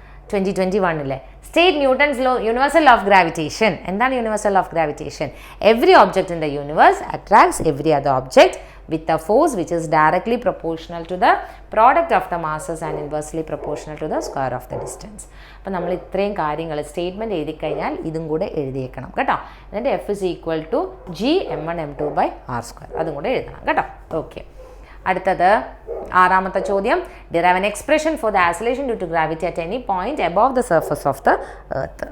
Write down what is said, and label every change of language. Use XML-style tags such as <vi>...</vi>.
<en>2021 state Newton's law universal of gravitation.</en> <ml>എന്താണ് universal of gravitation?</ml> <en>Every object in the universe attracts every other object with a force which is directly proportional to the product of the masses and inversely proportional to the square of the distance.</en> <ml>അപ്പോൾ നമ്മൾ ഇത്രയും കാര്യങ്ങൾ statement എഴുതി കഴിഞ്ഞാൽ ഇതും കൂടെ എഴുതിയേക്കണം കേട്ടോ.</ml> <en>എന്നിട്ട് F is equal to G m1 m2 by r².</en> <ml>അതും കൂടെ എഴുതണം കേട്ടോ. ഓക്കെ, അടുത്തത് 6ാമത്തെ ചോദ്യം.</ml> <en>Derive an expression for the acceleration due to gravity at any point above the surface of the earth.</en>